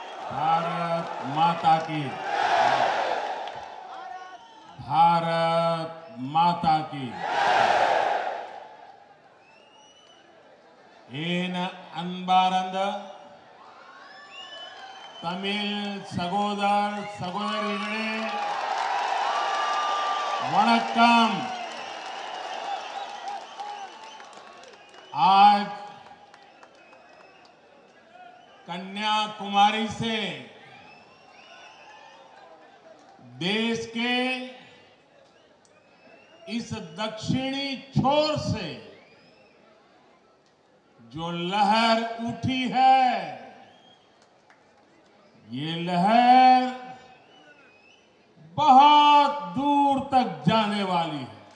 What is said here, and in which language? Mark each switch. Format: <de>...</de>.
<hi>भारत माता की, भारत माता की.</hi> <ta>ஏன் அன்பார்ந்த தமிழ் சகோதர சகோதரிகளே, வணக்கம்.</ta> <hi>आज कन्याकुमारी से देश के इस दक्षिणी छोर से जो लहर उठी है, ये लहर बहुत दूर तक जाने वाली है.</hi>